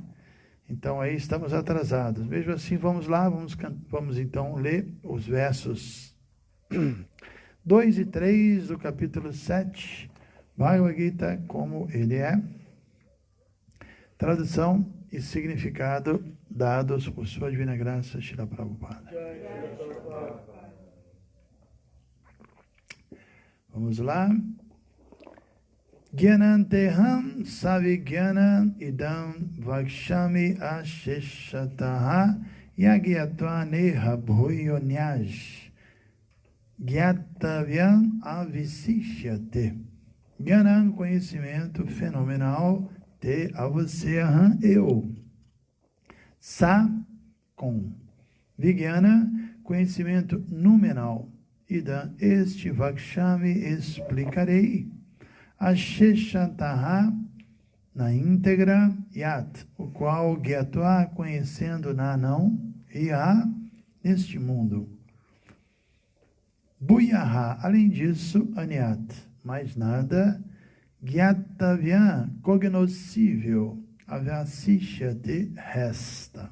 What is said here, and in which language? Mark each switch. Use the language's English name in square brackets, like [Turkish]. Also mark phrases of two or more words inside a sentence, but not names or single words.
[Portuguese] Então aí estamos atrasados. Mesmo assim, vamos lá, vamos então ler os versos 2 e 3 do capítulo 7, Bhagavad Gita, como ele é. Tradução e significado dados por sua divina graça, Srila Prabhupada. Vamos lá. [Sanskrit] ज्ञानं तेऽहं सविज्ञानम् इदं वक्ष्याम्य् अशेषतः यज्ज्ञात्वा नेह भूयोऽन्यज् ज्ञातव्यम् अवशिष्यते. [Portuguese] Gyanam, conhecimento fenomenal, te, a você, aham, eu. Sa, com. Vigyana, conhecimento numenal. Idam, este vakshami, explicarei. Asheshantaha, na íntegra, Yat, o qual Gyatva, conhecendo na não, e a neste mundo. Buyaha, além disso, Anyat, mais nada, Gyatavya, cognoscível, Avyasishyate, resta.